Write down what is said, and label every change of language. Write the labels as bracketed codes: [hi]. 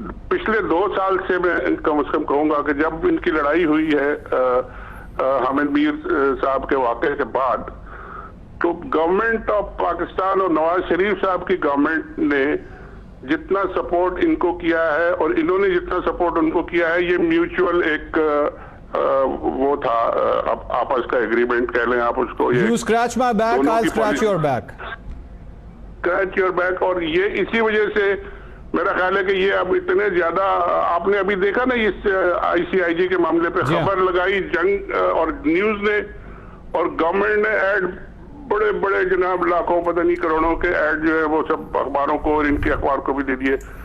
[hi] पिछले 2 साल से मैं कम से कम कहूंगा कि जब इनकी लड़ाई हुई है हामिद मीर साहब के वाक़े के बाद, तो गवर्नमेंट ऑफ पाकिस्तान और नवाज शरीफ साहब की गवर्नमेंट ने जितना सपोर्ट इनको किया है और इन्होंने जितना सपोर्ट उनको किया है, ये म्यूचुअल एक वो था आपस का एग्रीमेंट कह लें आप उसको। [en] You scratch my back, I'll scratch your back. Scratch your back। [hi] और ये इसी वजह से मेरा ख्याल है कि ये अब इतने ज्यादा, आपने अभी देखा ना इस ICIG के मामले पे खबर लगाई जंग और न्यूज ने और गवर्नमेंट ने ऐड बड़े बड़े जनाब लाखों पता नहीं करोड़ों के ऐड जो है वो सब अखबारों को और इनके अखबार को भी दे दिए।